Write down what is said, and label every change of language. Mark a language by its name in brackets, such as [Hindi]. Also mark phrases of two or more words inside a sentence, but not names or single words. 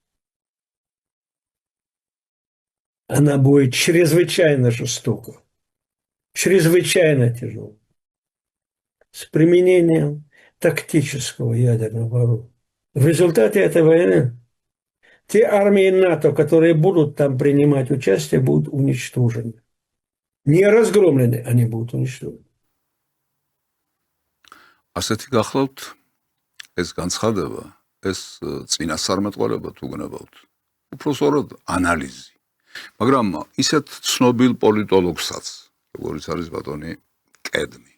[Russian] Она будет чрезвычайно жестока, чрезвычайно тяжелая, с применением тактического ядерного оружия. В результате этой войны те армии НАТО, которые будут там принимать участие, будут уничтожены. Не разгромлены, они будут уничтожены. [Georgian] ასეთი გახლავთ ეს განცხადება, ეს წინასწარმეტყველება თუ გნებავთ. უпроსოროდ ანალიზი. მაგრამ ისეთ ცნობილ პოლიტოლოგსაც, როგორც არის ბატონი კედმი.